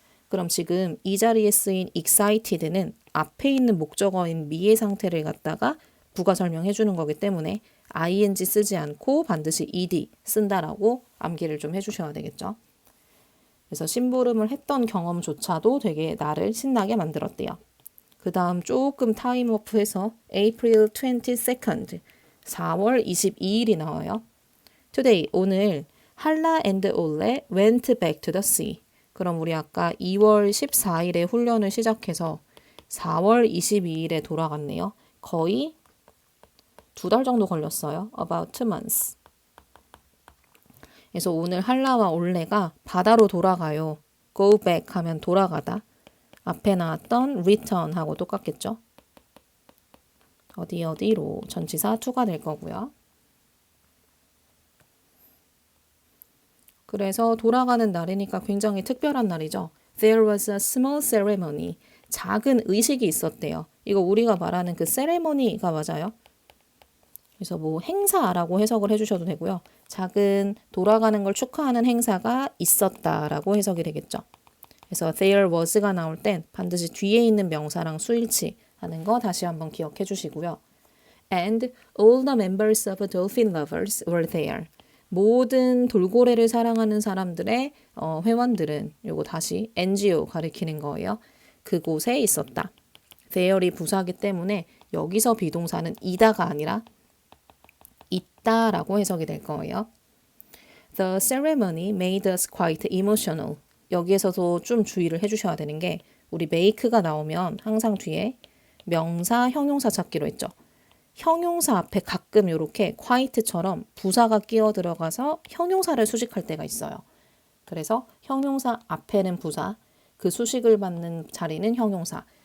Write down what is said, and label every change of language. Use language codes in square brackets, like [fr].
[ko] 그럼 지금 이 자리에 쓰인 excited는 앞에 있는 목적어인 미의 상태를 갖다가 부가 설명해 주는 거기 때문에 ing 쓰지 않고 반드시 ed 쓴다라고 암기를 좀 해주셔야 되겠죠. 그래서 심부름을 했던 경험조차도 되게 나를 신나게 만들었대요. 그 다음 조금 타임오프해서 April 22nd, 4월 22일이 나와요. [en] Today, [ko] 오늘 [en] 할라 and 올레 went back to the sea. [ko] 그럼 우리 아까 2월 14일에 훈련을 시작해서 4월 22일에 돌아갔네요. 거의 2달 정도 걸렸어요. [en] About 2 months. [ko] 그래서 오늘 할라와 올레가 바다로 돌아가요. Go back 하면 돌아가다. 앞에 나왔던 return 하고 똑같겠죠. 어디로 전치사 to가 될 거고요. 그래서 돌아가는 날이니까 굉장히 특별한 날이죠. [en] There was a small ceremony. [ko] 작은 의식이 있었대요. 이거 우리가 말하는 그 ceremony가 맞아요. 그래서 뭐 행사라고 해석을 해주셔도 되고요. 작은 돌아가는 걸 축하하는 행사가 있었다라고 해석이 되겠죠. 그래서 there was가 나올 땐 반드시 뒤에 있는 명사랑 수일치 하는 거 다시 한번 기억해 주시고요. [en] And all the members of Dolphin Lovers were there. [ko] 모든 돌고래를 사랑하는 사람들의 회원들은 요거 다시 NGO 가리키는 거예요. 그곳에 있었다. there이 부사기 때문에 여기서 비동사는 이다가 아니라 있다라고 해석이 될 거예요. [en] The ceremony made us quite emotional. [ko] 여기에서도 좀 주의를 해주셔야 되는 게 우리 make가 나오면 항상 뒤에 명사, 형용사 찾기로 했죠. 형용사 앞에 가끔 이렇게 quite처럼 부사가 끼어 들어가서 형용사를 수식할 때가 있어요. 그래서 형용사 앞에는 부사, 그 수식을 받는 자리는 형용사.